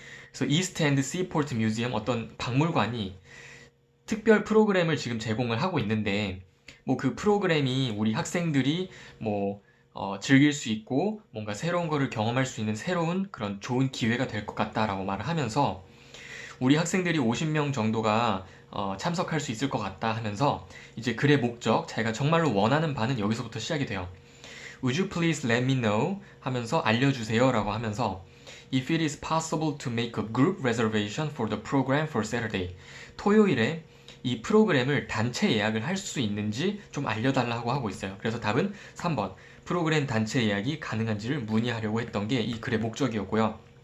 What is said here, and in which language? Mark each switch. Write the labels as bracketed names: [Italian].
[Korean] 그래서 이스트엔드 시포트 뮤지엄, 어떤 박물관이 특별 프로그램을 지금 제공을 하고 있는데, 뭐 그 프로그램이 우리 학생들이 뭐 즐길 수 있고 뭔가 새로운 거를 경험할 수 있는 새로운 그런 좋은 기회가 될 것 같다라고 말을 하면서, 우리 학생들이 50명 정도가 참석할 수 있을 것 같다 하면서 이제 글의 목적, 자기가 정말로 원하는 바는 여기서부터 시작이 돼요. [English] Would you please let me know? [Korean] 하면서 알려주세요 라고 하면서 [English] If it is possible to make a group reservation for the program for Saturday. [Korean] 토요일에 이 프로그램을 단체 예약을 할 수 있는지 좀 알려달라고 하고 있어요. 그래서 답은 3번. 프로그램 단체 예약이 가능한지를 문의하려고 했던 게 이 글의 목적이었고요.